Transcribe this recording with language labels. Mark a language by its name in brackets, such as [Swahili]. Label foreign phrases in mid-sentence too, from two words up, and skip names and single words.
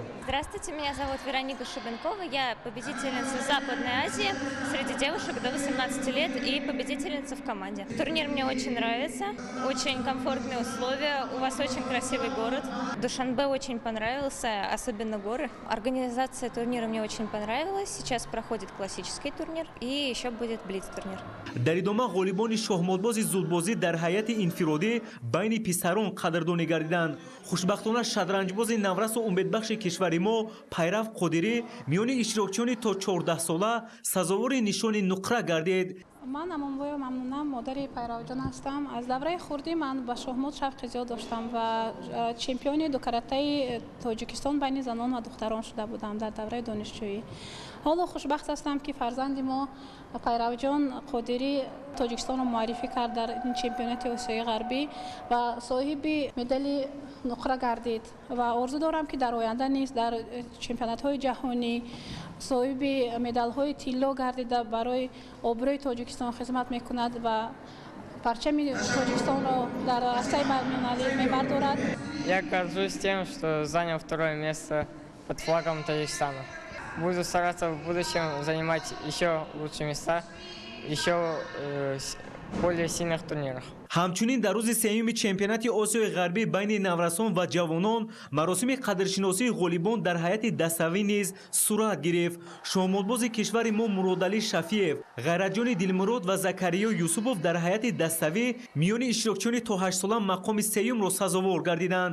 [Russian] Здравствуйте, меня зовут Вероника Шубенкова. Я победительница Западной Азии среди девушек до 18 лет и победительница в команде. Турнир мне очень нравится, очень комфортные условия, у вас очень красивый город. Душанбе очень понравился, особенно горы. Организация турнира мне очень понравилась. Сейчас проходит классический турнир и еще будет блиц-турнир. [Tajik] дар идома ғолибони шоҳмотбози зудбозӣ дар ҳайати инфиродӣ байни писарон қадрдонӣ гардиданд. хушбахтона шадранҷбози наврасу умедбахши кишвари мо Пайрав Қодирӣ миёни иштирокчиёни то 14 сола сазовори нишони нуқра гардид. [Persian] من امانبای ممنونم، مادر پیروجان هستم. از دوره خردی من به شاهمات شوق زیاد داشتم و چمپیون دو کاراته تاجیکستان بین زنان و دختران شده بودم در دوره دانشجویی. حالا خوشبخت هستم که فرزند ما پیروجان قادری تاجیکستان رو معرفی کرد در این چمپیونات آسیای غربی و صاحب مدال نقره گردید و آرزو دارم که در آینده نیز در چمپیونات های جهانی صاحب مدال های طلا گردیده برای آبروی تاجیکستان خدمت میکند و پرچم تاجیکستان را در عرصه بین‌المللی میبردارد. [Russian] Я горжусь тем, что занял второе место под флагом Таджикистана. Буду стараться в будущем занимать еще лучшие места, еще более сильных турнирах. [Tajik] ҳамчунин дар рӯзи сеюми чемпионати Осиёи ғарбӣ байни наврасон ва ҷавонон маросими қадршиносии ғолибон дар ҳайати даставӣ низ сурат гирифт. шоҳмотбози кишвари мо Муродалӣ Шафиев, Ғайратҷони Дилмурод ва Закариё Юсупов дар ҳайати даставӣ миёни иштирокчиёни то 8 сола мақоми сеюмро сазовор гардиданд.